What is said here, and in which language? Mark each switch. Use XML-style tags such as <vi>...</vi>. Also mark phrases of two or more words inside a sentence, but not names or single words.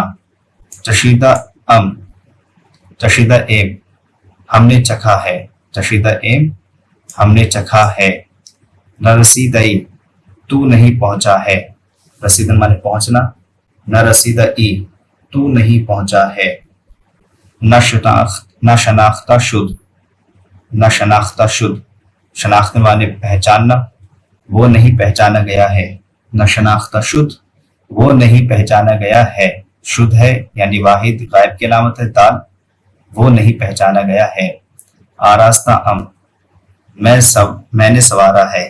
<fa>چشیدہ ام، چشیدہ ایب،</fa> <ur>ہم نے چکھا ہے.</ur> <fa>چشیدہ ایب،</fa> <ur>ہم نے چکھا ہے.</ur> <fa>نہ رسیدئی،</fa> <ur>تو نہیں پہنچا ہے. رسیدن معنی پہنچنا.</ur> <fa>نہ رسیدہ ای،</fa> <ur>تو نہیں پہنچا ہے.</ur> <fa>نہ شناختہ شد، نہ شناختہ شد،</fa> <ur>شناخت معنی پہچاننا، وہ نہیں پہچانا گیا ہے.</ur> <fa>نہ شناختہ شد،</fa> <ur>وہ نہیں پہچانا گیا ہے. شد ہے یعنی واحد غائب کی علامت ہے دال، وہ نہیں پہچانا گیا ہے.</ur> <fa>آراستہ ام،</fa> <ur>میں نے سوارا ہے.</ur>